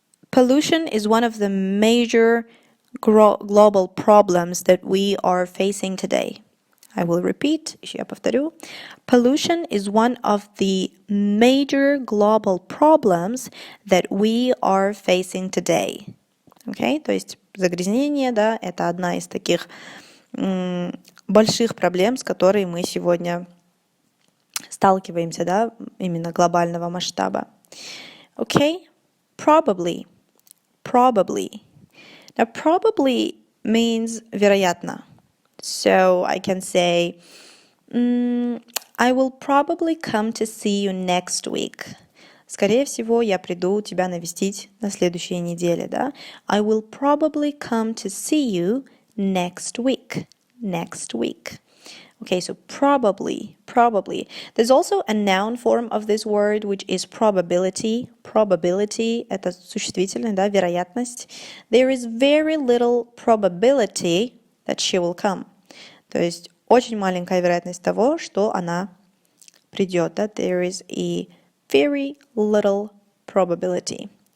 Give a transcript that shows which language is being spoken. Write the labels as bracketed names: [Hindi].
[English] Pollution is one of the major global problems that we are facing today. I will repeat, [Russian] еще я повторю. [English] Pollution is one of the major global problems that we are facing today. Okay? [Russian] То есть загрязнение, да, это одна из таких больших проблем, с которой мы сегодня сталкиваемся, да, именно глобального масштаба. [English] Okay? Probably. Probably. Now, probably means вероятно. So I can say, I will probably come to see you next week. [Russian] Скорее всего, я приду тебя навестить на следующей неделе, да? [English] I will probably come to see you next week. Next week. Okay, so probably. There's also a noun form of this word, which is probability. [Russian] Probability — это существительное, да, вероятность. [English] There is very little probability that she will come. [Russian] То есть очень маленькая вероятность того, что она придет. Да? [English] There is a very little probability.